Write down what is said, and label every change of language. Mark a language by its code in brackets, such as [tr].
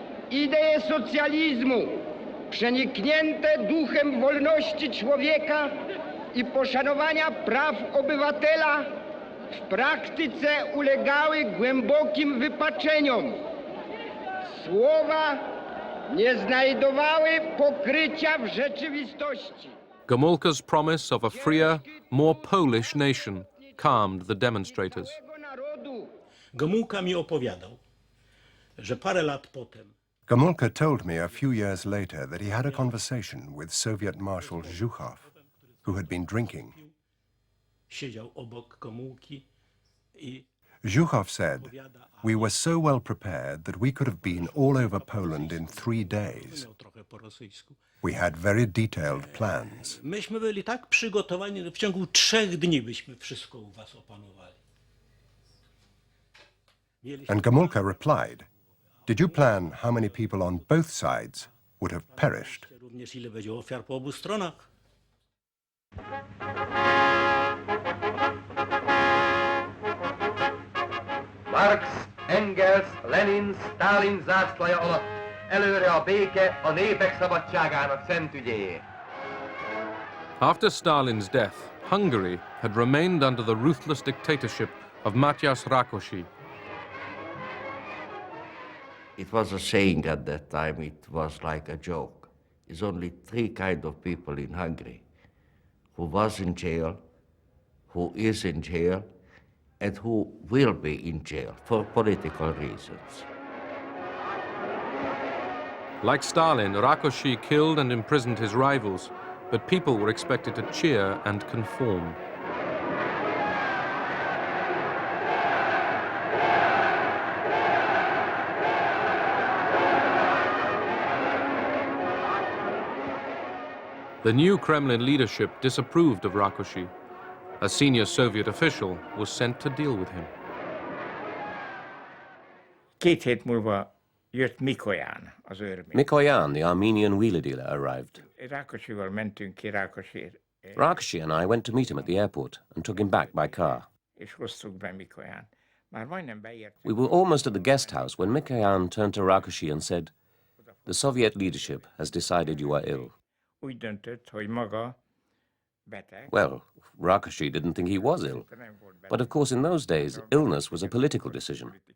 [pl] Idee socjalizmu, przeniknięte duchem wolności człowieka i poszanowania praw obywatela, w praktyce ulegały głębokim wypaczeniom. Słowa nie znajdowały pokrycia w rzeczywistości. [en] Gomulka's promise of a freer, more Polish nation calmed the demonstrators. [pl] Gomulka mi opowiadał, że parę lat potem [en] Gomulka told me a few years later that he had a conversation with Soviet Marshal Zhukov, who had been drinking. [pl] siedział obok Gomulki i [en] Zhukov said, "We were so well prepared that we could have been all over Poland in 3 days. We had very detailed plans." [pl] Myśmy byli tak przygotowani, że w ciągu 3 dni byśmy wszystko u was opanowali. [en] And Gomulka replied, "Did you plan how many people on both sides would have perished?" [pl] Również ile będzie ofiar po obu stronach. [hu] Marx, Engels, Lenin, Stalin zászlaja alatt előre a béke a népek szabadságának szent ügyéért. [en] After Stalin's death, Hungary had remained under the ruthless dictatorship of Matyas Rákosi. It was a saying at that time, it was like a joke. There's only 3 kinds of people in Hungary: who was in jail, who is in jail, and who will be in jail for political reasons. Like Stalin, Rákosi killed and imprisoned his rivals, but people were expected to cheer and conform. The new Kremlin leadership disapproved of Rákosi. A senior Soviet official was sent to deal with him. [hu] 2 hét múlva jött Mikoyan, az örmény. [en] Mikoyan, the Armenian wheeler dealer, arrived. [hu] Rákosival mentünk ki Rákosért, [en] Rákosi and I went to meet him at the airport and took him back by car. [hu] és hoztuk be Mikoyan. Már majdnem beértünk. [en] We were almost at the guest house when Mikoyan turned to Rákosi and said, "The Soviet leadership has decided you are ill." [hu] Úgy döntött, hogy maga beteg. [en] Well, Rákosi didn't think he was ill. But of course, in those days, illness was a political decision.